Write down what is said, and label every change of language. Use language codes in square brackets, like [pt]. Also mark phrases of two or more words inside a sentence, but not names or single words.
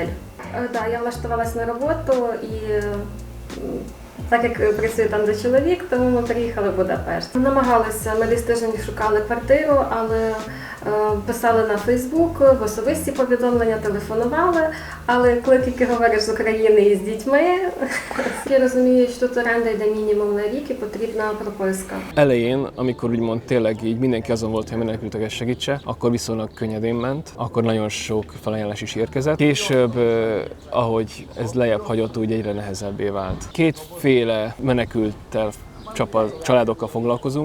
[uk] Я влаштувалася на роботу і так як працює там де чоловік, тому ми приїхали в Будапешт. Намагалися, ми десь тиждень шукали квартиру, але писали на Фейсбук, в особисті повідомлення, телефонували, але коли тільки говориш з України і з дітьми, я розумію, що тут оренда йде мінімум на рік і потрібна прописка. [hu] Elején, amikor úgymond tényleg így mindenki azon volt, hogy menekülteket segítse, akkor viszonylag könnyedén ment, akkor nagyon sok felajánlás is érkezett. Később, ahogy ez lejjebb hagyott, úgy egyre nehezebbé vált. Kétféle menekülttel családokkal foglalkozunk.